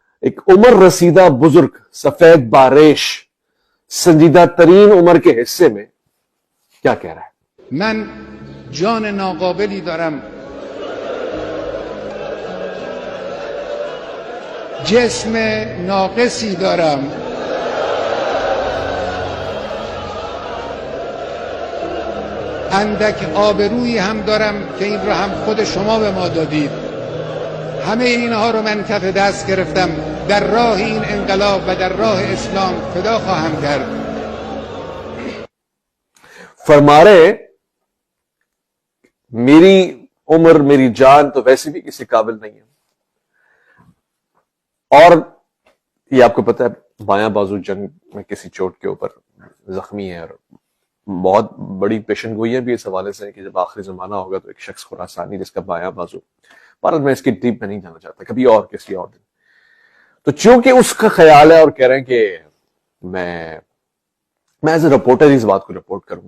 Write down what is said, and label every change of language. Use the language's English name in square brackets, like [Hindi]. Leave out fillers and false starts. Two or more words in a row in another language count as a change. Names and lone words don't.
[Urdu] ایک عمر رسیدہ بزرگ سفید باریش سنجیدہ ترین عمر کے حصے میں کیا کہہ رہا ہے؟ [Persian] من جان ناقابلی دارم، جسم ناقصی دارم، اندک آبرویی هم دارم که این را هم خود شما به ما دادید. همه اینها رو من کف دست گرفتم، در راه این انقلاب و در راه اسلام فدا خواهم کرد. [Urdu] فرما رہے میری عمر میری جان تو ویسے بھی کسی قابل نہیں ہے، اور یہ آپ کو پتہ ہے بایاں بازو جنگ میں کسی چوٹ کے اوپر زخمی ہے، اور بہت بڑی پیشن گوئیاں بھی اس حوالے سے ہے کہ جب آخری زمانہ ہوگا تو ایک شخص خراسانی جس کا بایاں بازو، بھارت میں اس کی ڈیپ میں نہیں جانا چاہتا، کبھی اور کسی اور دن، تو چونکہ اس کا خیال ہے اور کہہ رہے ہیں کہ میں [English] as a reporter [Urdu] اس بات کو رپورٹ کروں گا.